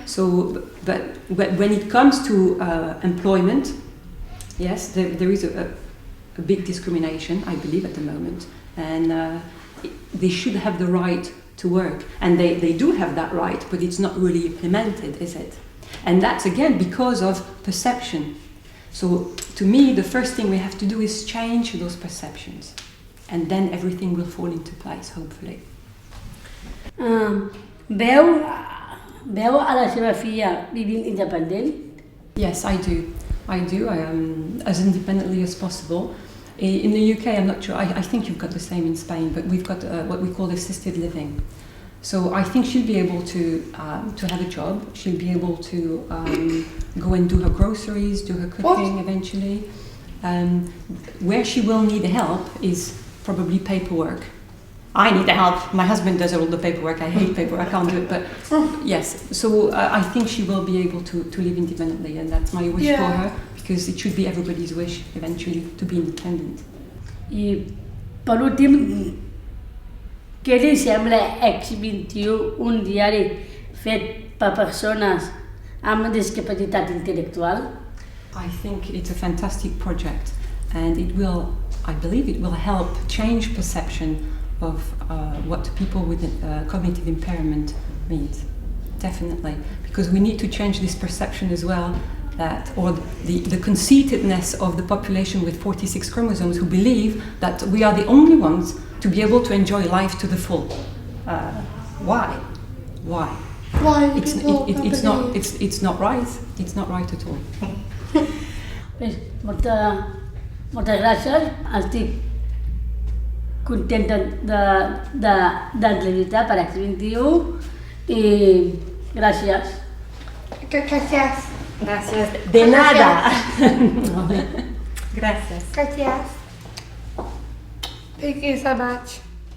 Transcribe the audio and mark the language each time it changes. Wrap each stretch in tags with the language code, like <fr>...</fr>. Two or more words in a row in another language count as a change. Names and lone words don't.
<en>So, but when it comes to employment, yes, there is a big discrimination, I believe, at the moment, and they should have the right to work, and they do have that right, but it's not really implemented, is it? And that's again because of perception. So to me, the first thing we have to do is change those perceptions, and then everything will fall into place, hopefully.</en> <ca>Veu a la seva filla vivint independent?</ca> <en>Yes, I do. I am as independently as possible. In the UK, I'm not sure. I think you've got the same in Spain, but we've got what we call assisted living. So I think she'll be able to have a job. She'll be able to go and do her groceries, do her cooking eventually. Where she will need help is probably paperwork. I need the help. My husband does all the paperwork. I hate paperwork. I can't do it. But yes, so I think she will be able to live independently, and that's my wish for her, because it should be everybody's wish eventually to be independent.</en> <ca>I per últim, què li sembla Èxit21, un diari fet per persones amb discapacitat intel·lectual?</ca> <en>I think it's a fantastic project, and I believe it will help change perception of what people with cognitive impairment means. Definitely, because we need to change this perception as well, or the conceitedness of the population with 46 chromosomes who believe that we are the only ones to be able to enjoy life to the full. Why? Why? It's not right. It's not right at all.</en> <ca>Moltes gràcies. Estic contenta d'entrevistar per Èxit21 i gràcies.</ca> <es>Gracias. Gracias. De nada. Gracias. Gracias.</es> <en>Thank you so much.</en>